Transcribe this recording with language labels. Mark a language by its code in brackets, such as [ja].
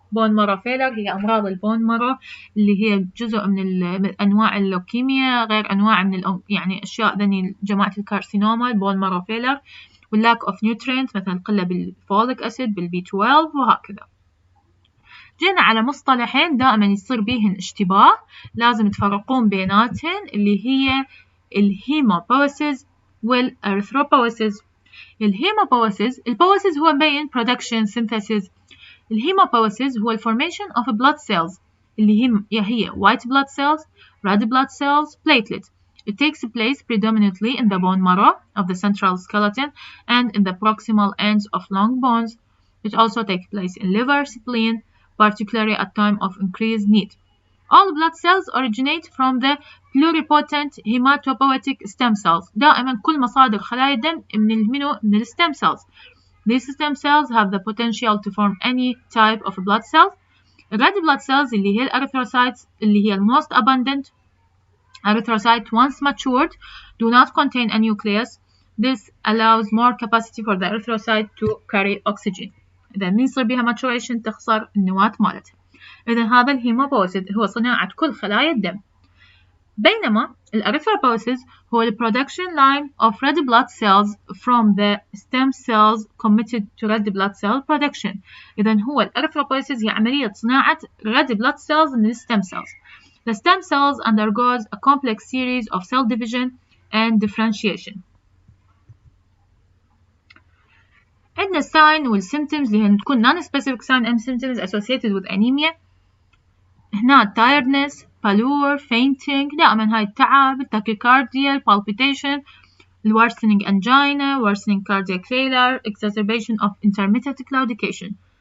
[en] bone marrow failure [ar] هي أمراض البون مارو اللي هي جزء من أنواع اللوكيميا غير أنواع من يعني أشياء ذني جماعة الكارسينوما البون مارو failure واللاك اوف نيوترينت مثلا القلة بالفوليك أسيد بالبي 12 وهكذا. جينا على مصطلحين دائما يصير بيهن اشتباه لازم تفرقون بيناتهن اللي هي الهيموبويسيس والأريثروبويسيس. الهيموبويسيس، البويسيس هو [en] main production synthesis. الهيموبويسيس هو formation of blood cells [ar] اللي هي [en] white blood cells, red blood cells, platelets. It takes place predominantly in the bone marrow of the central skeleton and in the proximal ends of long bones. It also takes place in liver, spleen, particularly at time of increased need. All blood cells originate from the pluripotent hematopoietic stem cells. [ar] دائما كل مصادر خلايا الدم من ال stem cells. [en] These stem cells have the potential to form any type of blood cells. Red blood cells [ar] اللي هي [en] erythrocytes اللي هي most abundant. Erythrocyte once matured do not contain a nucleus. This allows more capacity for the erythrocyte to carry oxygen. [ar] إذا من يصير بها maturation تخسر النواة مالتها. إذا هذا الهيموبويسيس هو صناعة كل خلايا الدم. بينما الأريثروبويسيس هو [en] the production line of red blood cells from the stem cells committed to red blood cell production. [ar] إذا هو الأريثروبويسيس هي عملية صناعة [en] red blood cells [ar] من stem cells. [en] The stem cells undergoes a complex series of cell division and differentiation. [ar] عندنا [en] sign والsymptoms [ar] اللي تكون [en] non-specific sign and symptoms associated with anemia. هنا tiredness, pallor, fainting، [ar] دائما هاي التعب، [en] tachycardia, palpitation, worsening angina, worsening cardiac failure, exacerbation of intermittent claudication.